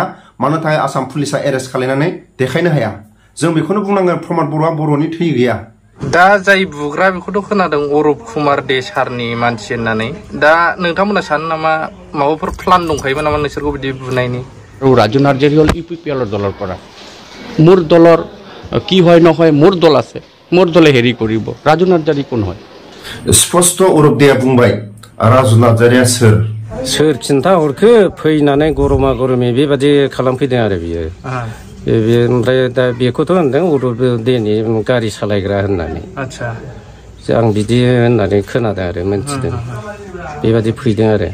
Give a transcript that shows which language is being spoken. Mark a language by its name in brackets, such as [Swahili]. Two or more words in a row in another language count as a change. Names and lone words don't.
[Bodo] मानो थाखाय आसाम पुलिसा एरेस्ट खालामनानै देखायनो हाया? जों बेखौनो बुंनांगोन प्रमद बर'आ बर'नि थै गैया। दा जाय बुग्रा बेखौथ' खोनादों अरुप कुमार दे सारनि मानसि होननानै। दा नोंथांमोना सानो नामा माबाफोर प्लान दंखायोमोन नामा नोंसोरखौ बिदि बुनायनि? [Assamese] राजु नार्जारी हल UPPL दলৰ পৰা মোৰ দলৰ কি হয় নহয় মোৰ দল আছে মোৰ দলে হেৰি কৰিব राजु नार्जारी কোন হয়? [Bodo] स्पष्ट रुपदेया बुंबाय राजु नार्जारीया सोर खिन्था हरखो फैनानै गरमा गरमि बेबादि खालामफैदों आरो बियो। ओमफ्राय दा बेखौथ' होनदों रुपदेनि गारि सालायग्रा होननानै। आच्छा आं बिदि होननानै खोनादों आरो मोनथिदों बेबादि फैदों आरो।